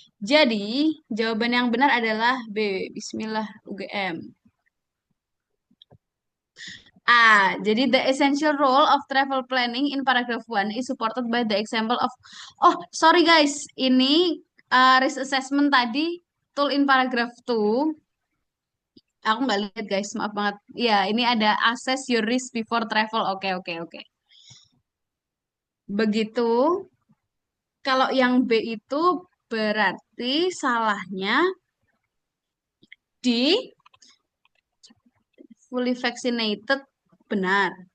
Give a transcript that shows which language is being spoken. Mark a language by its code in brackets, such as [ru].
[id] Jadi jawaban yang benar adalah B. Bismillah UGM. Jadi [en] the essential role of travel planning in paragraph 1 is supported by the example of Oh, sorry guys. Ini risk assessment tadi tool in paragraph 2. [id] Aku nggak lihat guys, maaf banget. Ya, ini ada [en] assess your risk before travel. [id] Oke, oke, oke. Begitu. Kalau yang B itu berarti salahnya di fully vaccinated benar.